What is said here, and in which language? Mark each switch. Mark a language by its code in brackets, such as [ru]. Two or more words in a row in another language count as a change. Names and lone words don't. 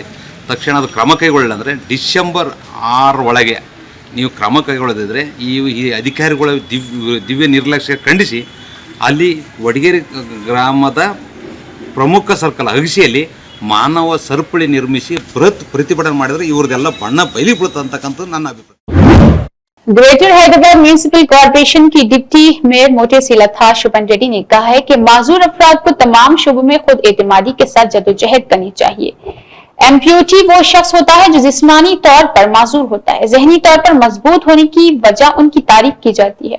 [kn] ತಕ್ಷಣ ಅದು ಕ್ರಮ ಕೈಗೊಳ್ಳ ಅಂದರೆ ಡಿಸೆಂಬರ್ 6 ಒಳಗೆ ನೀವು ಕ್ರಮ ಕೈಗೊಳ್ಳದಿದ್ದರೆ ಈ ಅಧಿಕಾರಿಗಳ ದಿವ್ಯ ನಿರ್ಲಕ್ಷ್ಯ ಖಂಡಿಸಿ ಅಲ್ಲಿ ವಡಗೇರಿ ಗ್ರಾಮದ ಪ್ರಮುಖ ಸರ್ಕಲ್ ಅಗಸಿಯಲ್ಲಿ ಮಾನವ ಸರಪಳಿ ನಿರ್ಮಿಸಿ ಬೃಹತ್ ಪ್ರತಿಭಟನೆ ಮಾಡಿದ್ರೆ ಇವ್ರದೆಲ್ಲ ಬಣ್ಣ ಬಯಲಿ ಬೀಳುತ್ತಂತಕ್ಕಂಥದ್ದು ನನ್ನ ಅಭಿಪ್ರಾಯ. [ur] گریٹر حیدرآباد میونسپل کارپوریشن کی [en] deputy mayor [ur] موٹیسی لتا شوبھن ریڈی نے کہا ہے کہ معذور افراد کو تمام شعبوں میں خود اعتمادی کے ساتھ جدوجہد کرنی چاہیے. ایمپیوٹی وہ شخص ہوتا ہے جو جسمانی طور پر معذور ہوتا ہے. ذہنی طور پر مضبوط ہونے کی وجہ ان کی تعریف کی جاتی ہے.